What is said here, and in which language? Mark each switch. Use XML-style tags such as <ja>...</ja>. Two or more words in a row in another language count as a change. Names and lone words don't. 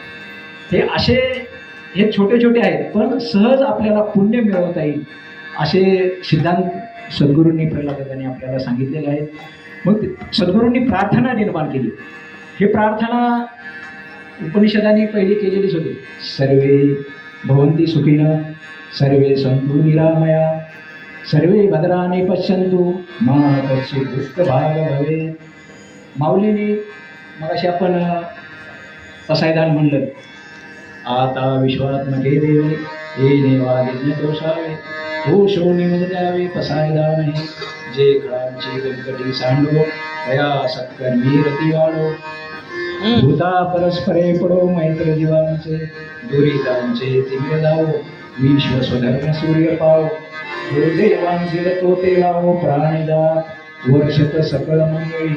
<mr>हे छोटे छोटे आहेत पण सहज आपल्याला पुण्य मिळवता येईल असे सिद्धांत सद्गुरूंनी प्रल्हादांनी आपल्याला सांगितलेले आहेत. मग सद्गुरूंनी प्रार्थना निर्माण केली. हे प्रार्थना उपनिषदांनी पहिली केलेलीच होती.</mr> <sa>सर्वे भवन्ति सुखिनः, सर्वे सन्तु निरामया, सर्वे भद्राणि पश्यन्तु मा कश्चित् दुःखभाग् भवेत्.</sa> <mr>माऊलींनी मगाशी आपण पसायदान म्हणलं, आता विश्वात्मके देवे येणे वागिज्ञ दोषावे, दोषो निमुद्यावे पसायदान हे. जे खळांची व्यंकटी सांडो, दया सत्कर्मी रती वाढो, भूता परस्परे पडो मैत्र जीवांचे, दुरितांचे तिमिर जावो, विश्व स्वधर्म सूर्य पावो, गुरुदेवांचे तोते लावो, प्राणिदात वर्षत सकळ मंगळी.</mr>